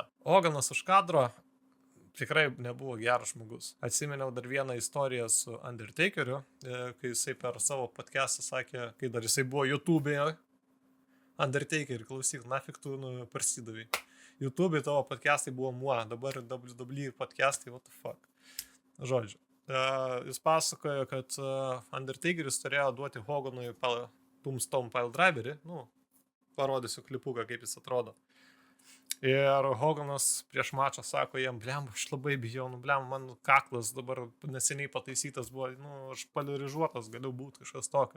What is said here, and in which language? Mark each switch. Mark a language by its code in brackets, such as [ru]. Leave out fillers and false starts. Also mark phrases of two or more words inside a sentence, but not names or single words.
[lt] Hoganas už kadro tikrai nebuvo geras žmogus. Atsiminiau dar vieną istoriją su Undertakeriu, kai jisai per savo podcastą sakė, kai dar jisai buvo YouTube'e. Undertaker, klausyk, nafik tu parsidavai. YouTube'e tavo podcastai buvo dabar WWE podcastai, [en] what the fuck. [lt] Žodžiu. Jis pasakojo, kad Undertakeris turėjo duoti Hoganui Tombstone Piledriverį. Parodysiu klipuką, kaip jis atrodo. Ir Hoganas prieš mačą sako jam, aš labai bijau, man kaklas dabar neseniai pataisytas buvo, aš poliarizuotas galiu būti kažkas tokio.